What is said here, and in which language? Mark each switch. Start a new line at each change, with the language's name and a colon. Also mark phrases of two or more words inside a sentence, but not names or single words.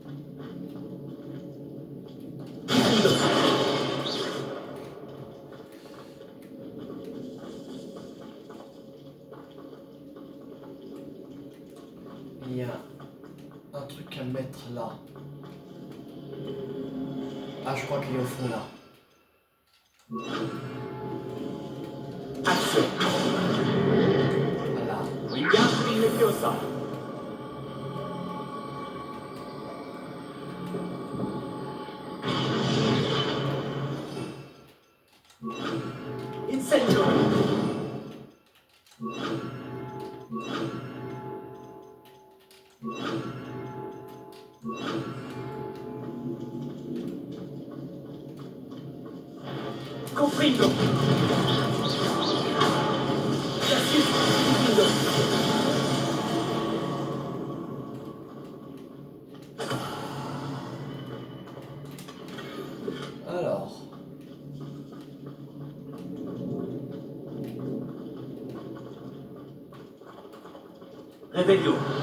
French: Il y a un truc à mettre là. Ah, je crois qu'il est au fond là. Action. Voilà. Wingardium Leviosa. Incendio. Confringo. Cassius Confringo. Alors. Revelio.